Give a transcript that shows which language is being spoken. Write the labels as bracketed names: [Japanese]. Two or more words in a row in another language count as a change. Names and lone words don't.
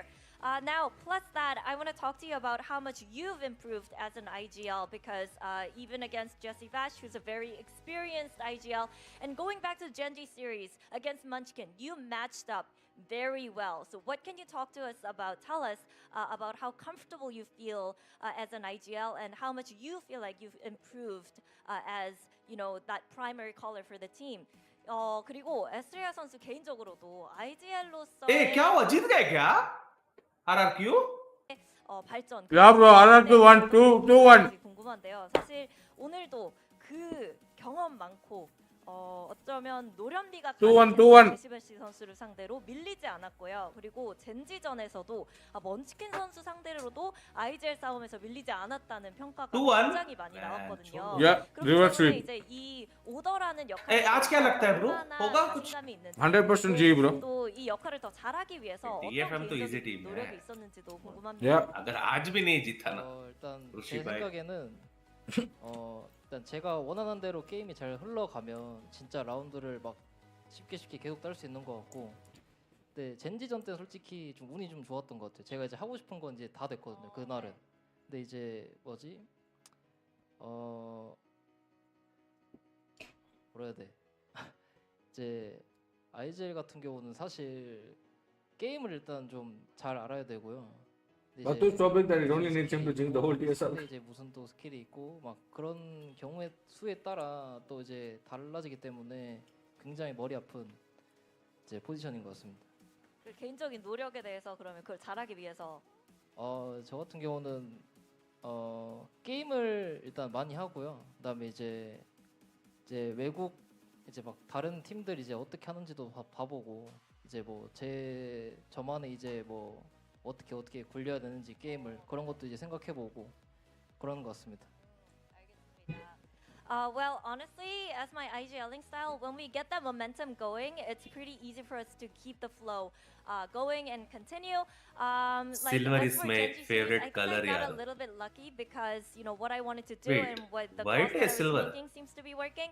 [English] Now, plus that, I want to talk to you about how much you've improved as an IGL, because even against Jesse Vash, who's a very experienced IGL, and going back to the Genji series against Munchkin, you matched up very well. So what can you talk to us about, tell us about how comfortable you feel as an IGL, and how much you feel like you've improved as, you know, that primary caller for the team. [Korean] 그리고 에스트레아 선수 개인적으로도 IGL로서 [Hindi] ए क्या हुआ जीत गए क्या RRQ? [Korean] 발전. [English] Yeah, bro. RRQ 1, 2, 2, 1. [Korean] 궁금한데요. 사실 오늘도 그 경험 많고 어쩌면 노련미가 가득한 데시벨시 선수를 상대로 밀리지 않았고요. 그리고 젠지전에서도 먼치킨 선수 상대로도 IGL 싸움에서 밀리지 않았다는 평가가 굉장히 많이 나왔거든요. 그렇기 때문에 이제 이 오더라는 역할이 얼마나 자신감이 있는지 [English] 100% G, bro. [Korean] 또 이 역할을 더 잘하기 위해서 어떤 개인적인 노력이 있었는지도 궁금합니다. [English] Yeah. [Hindi] अगर आज भी नहीं जीता ना [Korean] 일단 제 생각에는 일단 제가 원하는 대로 게임이 잘 흘러가면 진짜 라운드를 막 쉽게 계속 딸 수 있는 것 같고, 근데 젠지전 때 솔직히 좀 운이 좀 좋았던 것 같아요. 제가 이제 하고 싶은 건 이제 다 됐거든요, 그날은. 근데 이제 뭐지? 뭐라 해야 돼? 이제 IGL 같은 경우는 사실 게임을 일단 좀 잘 알아야 되고요. [English] But to stop it, that you only need him to drink the whole TSR. [Korean] 근데 이제 무슨 또 스킬이 있고 막 그런 경우의 수에 따라 또 이제 달라지기 때문에 굉장히 머리 아픈 이제 포지션인 것 같습니다. 그 개인적인 노력에 대해서 그러면 그걸 잘하기 위해서 저 같은 경우는 게임을 일단 많이 하고요. 그다음에 이제 외국 이제 막 다른 팀들 이제 어떻게 하는지도 봐보고, 이제 뭐 저만의 이제 뭐 어떻게 굴려야 되는지 게임을 그런 것도 이제 생각해보고 그런 것 같습니다. [English] Well, honestly, as my IGLing style, when we get that momentum going, it's pretty easy for us to keep the flow going and continue. Silver is my favorite color, I got a little bit lucky because you know what I wanted to do and what the course that I was making seems to be working.